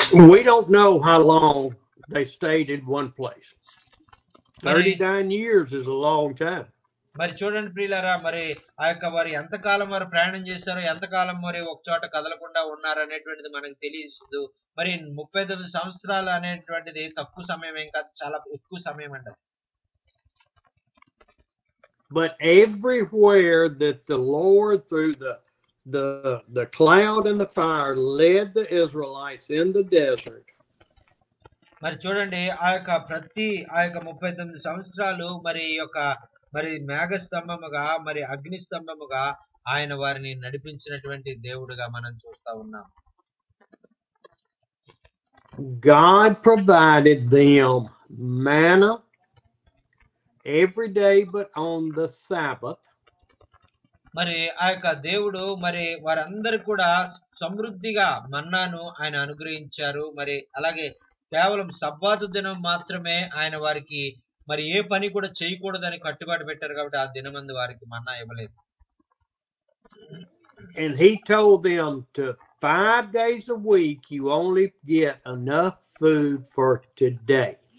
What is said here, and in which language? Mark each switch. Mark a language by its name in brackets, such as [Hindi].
[English] We don't know how long they stayed in one place. 39 years is a long time. [Telugu] మరి చూడండి ప్రియులారా, మరి ఆ యొక్క వారు ఎంతకాలం వారు ప్రయాణం చేశారో, ఎంతకాలం మరి ఒక చోట కదలకుండా ఉన్నారు అనేటువంటిది మనకు తెలియదు. మరి 39 సంవత్సరాలు అనేటువంటిది తక్కువ సమయం ఏం కాదు, చాలా ఎక్కువ సమయం అండి. [English] But everywhere that the Lord through the cloud and the fire led the Israelites in the desert. [Telugu] మరి చూడండి ఆ యొక్క 39 సంవత్సరాలు మరి యొక్క మరి మేఘ స్తంభముగా మరి అగ్ని స్తంభముగా ఆయన వారిని నడిపించినటువంటి దేవుడుగా మనం చూస్తా ఉన్నాం. [English] God provided them manna every day but on the Sabbath. [Telugu] మరి ఆ యొక్క దేవుడు మరి వారందరికి కూడా సమృద్ధిగా మన్నాను ఆయన అనుగ్రహించారు. మరి అలాగే కేవలం సబ్బాతు దినం మాత్రమే ఆయన వారికి మరి ఏ పని కూడా చేయకూడదని కట్టుబాటు పెట్టారు కాబట్టి ఆ దినమందు వారికి మన్నా ఇవ్వలేదు. [English] And he told them to 5 days a week you only get enough food for today.